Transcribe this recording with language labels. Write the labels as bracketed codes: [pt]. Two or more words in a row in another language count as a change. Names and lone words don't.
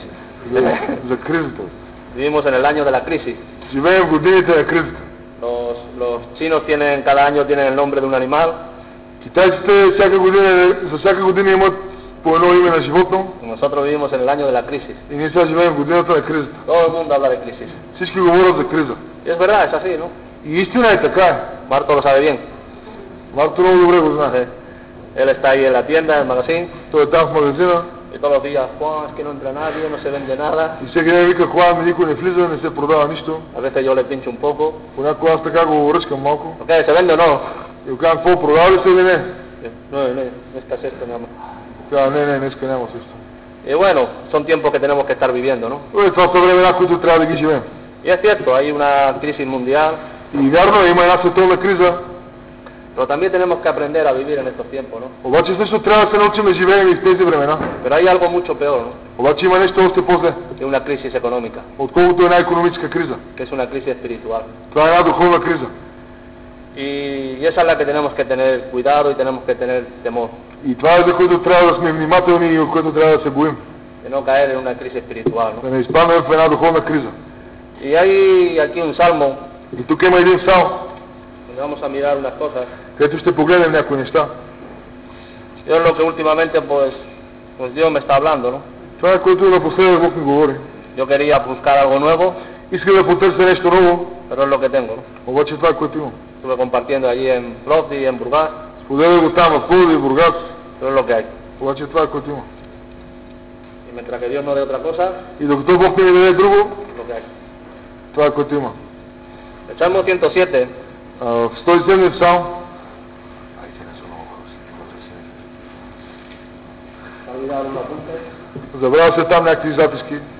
[bg] За кризата. [es] Vivimos en el año de la crisis. [bg] Живеем в годините на кризата. [es] Los chinos cada año tienen el nombre de un animal. [bg] Китайците за всяка година имат по едно име на животно. [es] Nosotros vivimos en el año de la crisis. [bg] И ние сега живеем в годината на кризата. [es] Todo el mundo habla de crisis. [bg] Всички говорят за криза. [es] Y es verdad, es así, ¿no? [bg] И истина е така. [es] Marco lo sabe bien. [bg] Марто много добре го знае. [es] Él está ahí en la tienda, en el magazine, [bg] Той е там в магазина [es] y todos los días, Juan, es que no entra nadie, no se vende nada. [bg] и всеки ден вика, хлам, никой не влиза, не се продава нищо. [es] A veces yo le pincho un poco. [bg] Понякога аз така го ръчкам малко. [es] ¿Ok? ¿Se vende o no? [bg] И го казвам, какво, продава ли се или не? [es] No, no está esto, mi amor. [bg] Казвам, не, днеска няма също. [es] Y bueno, son tiempos que tenemos que estar viviendo, ¿no? [bg] Това са времена, които трябва да ги живеем. [es] Y es cierto, hay una crisis mundial, [bg] И вярно, има една световна криза, [es] pero también tenemos que aprender a vivir en estos tiempos, ¿no? [bg] обаче също трябва да се научим да живеем и в тези времена. [es] Pero hay algo mucho peor, ¿no? [bg] Обаче има нещо още по-зле, [es] Que una crisis económica, [bg] отколкото една икономическа криза. [es] que es una crisis espiritual. [bg] Това е една духовна криза. [es] Y esa es la que tenemos que tener cuidado y tenemos que tener temor, [bg] И това е за което трябва да сме внимателни и от което трябва да се боим. [es] de no caer en una crisis espiritual, ¿no? [bg] Да не изпаднем в една духовна криза. [es] Y hay aquí un salmo, [bg] И тук има един псалм, [es] donde vamos a mirar unas cosas. [bg] където ще погледнем някои неща. [es] Y es lo que últimamente, pues Dios me está hablando, ¿no? [bg] Това е което напоследък Бог ми говори. [es] Yo quería buscar algo nuevo, [bg] Иска да потърся нещо ново, [es] pero es lo que tengo, ¿no? [bg] обаче това е което имам. [es] Estuve compartiendo allí en Plovdiv y en Burgas, [bg] Споделя го там в Пловдив и Бургас, [es] pero es lo que hay. [bg] обаче това е което имам. [es] Y mientras que Dios no dé otra cosa, [bg] И докато Бог не ми даде друго, [es] es lo que hay. [bg] това е което имам. [es] El Salmo 107, [bg] В 107 псалм, забравя се там някакви записки.